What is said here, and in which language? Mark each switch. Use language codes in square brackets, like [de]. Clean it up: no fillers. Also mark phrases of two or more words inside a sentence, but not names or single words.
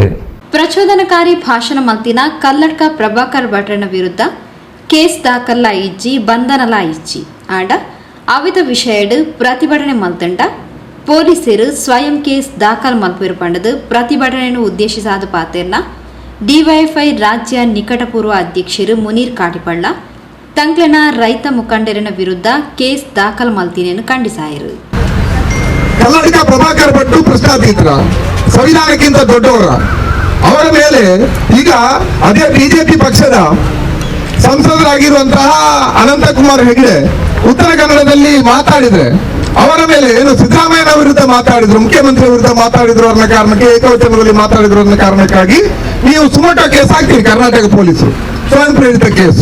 [tcy] ಪ್ರಚೋದನಕಾರಿ ಭಾಷಣ ಮಲ್ತಿನ ಕಲ್ಲಡ್ಕ ಪ್ರಭಾಕರ್ ಭಟ್ರನ ವಿರುದ್ಧ ಕೇಸ್ ದಾಖಲ ಇಜ್ಜಿ ಬಂಧನಲ ಇಜ್ಜಿ ಆಂಡ ಅವಿತ ವಿಷಯಡು ಪ್ರತಿಭಟನೆ ಮಲ್ತಂಡ ಪೊಲೀಸರು ಸ್ವಯಂ ಕೇಸ್ ದಾಖಲು ಮಲ್ಪಿರು ಪಂಡದು ಪ್ರತಿಭಟನೆಯನ್ನು ಉದ್ದೇಶಿಸಾದ ಪಾತೆರ್ನ ಡಿವೈಎಫ್ಐ ರಾಜ್ಯ ನಿಕಟಪೂರ್ವ ಅಧ್ಯಕ್ಷರು ಮುನೀರ್ ಕಾಟಿಪಳ್ಳ ತಂಕ್ಲೆನ ರೈತ ಮುಖಂಡರಿನ ವಿರುದ್ಧ ಕೇಸ್ ದಾಖಲು ಮಲ್ತಿನೆಯನ್ನು ಖಂಡಿಸಾಯರು. [kn] ಕಲ್ಲಡ್ಕ ಪ್ರಭಾಕರ್ ಭಟ್ರು ಪ್ರಶ್ನಾತೀತರ, ಸಂವಿಧಾನಕ್ಕಿಂತ ದೊಡ್ಡವರ, ಅವರ ಮೇಲೆ ಈಗ ಅದೇ ಬಿಜೆಪಿ ಪಕ್ಷದ ಸಂಸದರಾಗಿರುವಂತಹ ಅನಂತಕುಮಾರ್ ಹೆಗಡೆ ಉತ್ತರ ಕನ್ನಡದಲ್ಲಿ ಮಾತಾಡಿದ್ರೆ ಅವರ ಮೇಲೆ ಏನು ಸಿದ್ದರಾಮಯ್ಯನ ವಿರುದ್ಧ ಮಾತಾಡಿದ್ರು, ಮುಖ್ಯಮಂತ್ರಿ ವಿರುದ್ಧ ಮಾತಾಡಿದ್ರು ಅನ್ನೋ ಕಾರಣಕ್ಕೆ, ಏಕವಚನದಲ್ಲಿ ಮಾತಾಡಿದ್ರು ಅನ್ನೋ ಕಾರಣಕ್ಕಾಗಿ ನೀವು ಸುಮೋಟೋ ಕೇಸ್ ಹಾಕ್ತೀರಿ ಕರ್ನಾಟಕ ಪೊಲೀಸರು, ಸ್ವಯಂ ಪ್ರೇರಿತ ಕೇಸು.